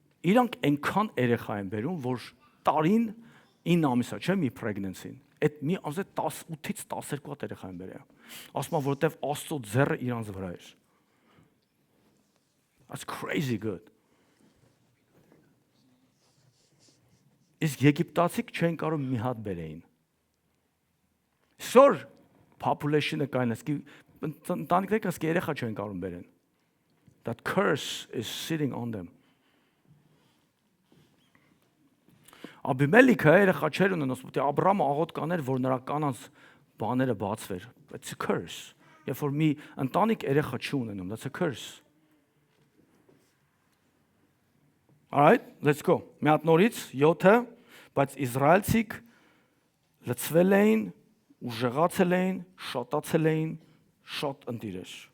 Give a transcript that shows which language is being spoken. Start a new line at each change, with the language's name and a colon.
Armenian: Իրանք այնքան երեխա են բերում, որ տարին 9 ամիս է, չէ՞ մի pregnancy-ին։ Այդ մի ամսը 8-ից 12 հատ երեխա են բերել։ Ասում եմ, որովհետև Աստծո ձեռը իրանց վրա էր։
English: That's crazy good։
Armenian: Իսկ եգիպտացիք չեն կարող մի հատ բերեին։ Սոր population-ը կայնես, ընտանիքները կասկի երեխա չեն կարող բերեն։
English: That curse is sitting on them.
Armenian: Աբիմելիքը երեխա չէր ունենում, ասում Աբրահամը աղոտ կաներ, որ նրա կանանց բաները բացվեր.
English: It's a curse.
Armenian: Երբ որ մի ընտանիք երեխա չի ունենում,
English: that's a curse. All right, let's go.
Armenian: Մի հատ նորից 7-ը, բայց իսրայելցիք լցվել էին, ուժեղացել էին, շատացել էին, շատ ընտիրեր։